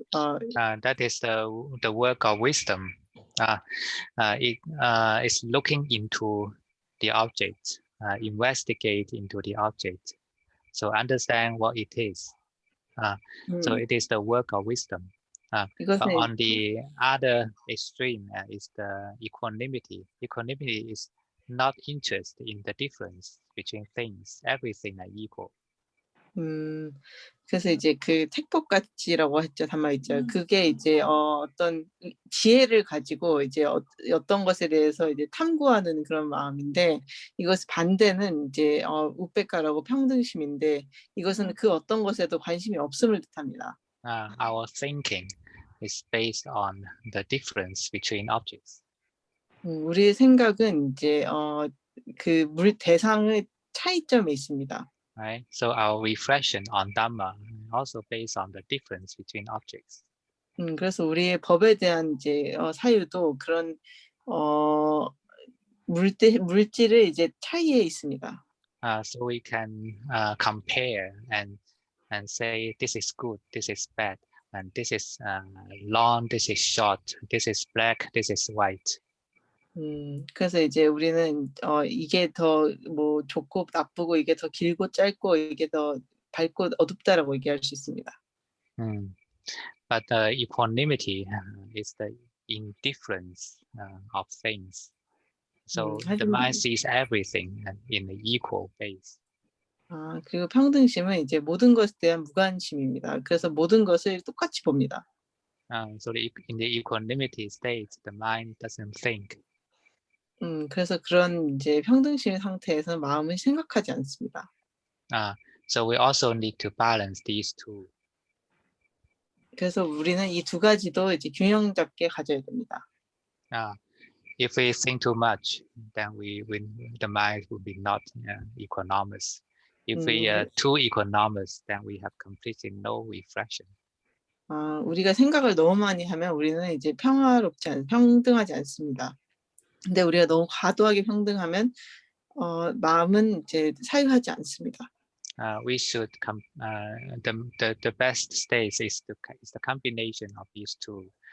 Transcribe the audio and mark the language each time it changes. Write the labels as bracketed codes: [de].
[en] That is the work of wisdom. It is looking into the object, investigate into the object, so understand what it is. So it is the work of wisdom. But on the other extreme is the equanimity. Equanimity is not interested in the difference between things. Everything are equal. [ko] 그래서 이제 그 택법가치라고 했죠, 담마위자. 그게 이제 어떤 지혜를 가지고 이제 어떤 것에 대해서 이제 탐구하는 그런 마음인데 이것 반대는 이제 우페카라고 평등심인데 이것은 그 어떤 것에도 관심이 없음을 뜻합니다. [en] Our thinking is based on the difference between objects. [ko] 우리의 생각은 이제 그 대상의 차이점에 있습니다. [en] Right. So our reflection on Dhamma also based on the difference between objects. [ko] 그래서 우리의 법에 대한 이제 사유도 그런 물질의 이제 차이에 있습니다. [en] So we can compare and say this is good, this is bad, and this is long, this is short, this is black, this is white. [ko] 그래서 이제 우리는 이게 더 뭐 좋고 나쁘고 이게 더 길고 짧고 이게 더 밝고 어둡다라고 얘기할 수 있습니다. [en] But equanimity is the indifference of things. So the mind sees everything in an equal base. [ko] 그리고 평등심은 이제 모든 것에 대한 무관심입니다. 그래서 모든 것을 똑같이 봅니다. [en] So in the equanimity state, the mind doesn't think. [ko] 그래서 그런 이제 평등심 상태에서 마음은 생각하지 않습니다. [en] So we also need to balance these two. [ko] 그래서 우리는 이 두 가지도 이제 균형 잡게 가져야 됩니다. [en] If we think too much, then the mind will be not equanimous. If we are too equanimous, then we have completely no reflection. [ko] 우리가 생각을 너무 많이 하면 우리는 이제 평등하지 않습니다. 근데 우리가 너무 과도하게 평등하면 마음은 이제 사유하지 않습니다. [en] We should the best state is the combination of these two.